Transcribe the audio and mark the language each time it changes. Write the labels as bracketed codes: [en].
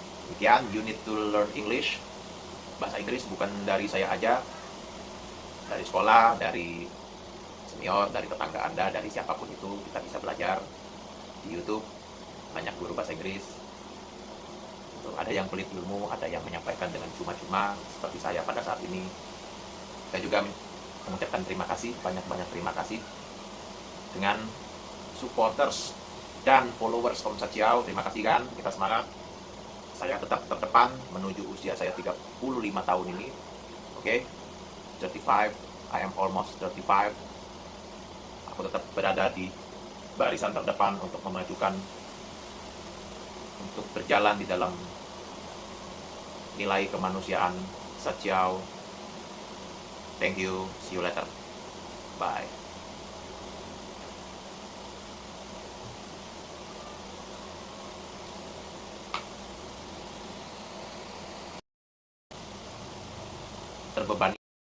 [en] Demikian, you need to learn English. [id] Bahasa Inggris bukan dari saya aja, dari sekolah, dari senior, dari tetangga Anda, dari siapapun itu, kita bisa belajar. Di YouTube banyak guru bahasa Inggris. Ada yang pelit ilmu, ada yang menyampaikan dengan cuma-cuma seperti saya pada saat ini. Saya juga mengucapkan terima kasih, banyak-banyak terima kasih dengan supporters dan followers Om Sachiao. Terima kasih kan, kita semangat. Saya tetap terdepan menuju usia saya 35 tahun ini. [en] Oke, 35, I am almost 35. [id] Aku tetap berada di barisan terdepan untuk memajukan, untuk berjalan di dalam nilai kemanusiaan Sachiao. [en] Thank you, see you later, bye. [id] Terbebani.